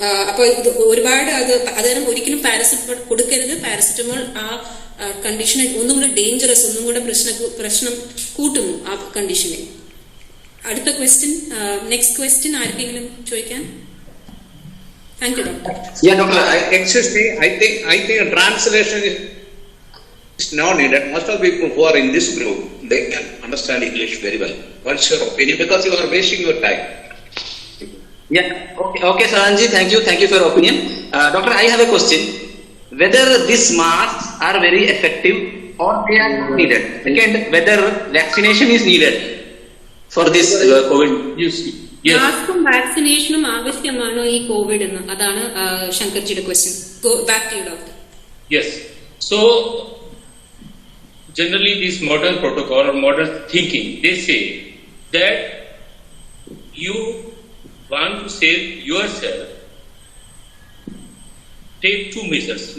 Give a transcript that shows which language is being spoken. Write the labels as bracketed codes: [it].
[ml] അപ്പൊ ഇത് ഒരുപാട് അതായത് ഒരിക്കലും പാരസിറ്റമോൾ കൊടുക്കരുത്. പാരസിറ്റമോൾ ആ കണ്ടീഷനെ ഒന്നും കൂടെ ഡേഞ്ചറസ്, ഒന്നും കൂടെ പ്രശ്നം കൂട്ടുന്നു ആ കണ്ടീഷനെ. അടുത്ത ക്വസ്റ്റ്യൻ, നെക്സ്റ്റ് ക്വസ്റ്റ്യൻ ആർക്കെങ്കിലും ചോദിക്കാൻ? [en] Thank you, Doctor. Yeah, Doctor. Excuse me, I think a translation is not needed. Most of the people who are in this group, they can understand English very well. What's your opinion? Because you are wasting your time. Yeah. Okay, Saranji. Thank you for your opinion. Doctor, I have a question. Whether these masks are very effective or they are not needed. Second, whether vaccination is needed for this COVID. Yes. [ml] മാസ്കും വാക്സിനേഷനും ആവശ്യമാണോ ഈ Covid എന്ന്? അതാണ് ശങ്കർജിയുടെ question. [en] Back to you, doctor. Yes. So, generally this modern protocol or modern thinking, they say that you want to save yourself, take two measures.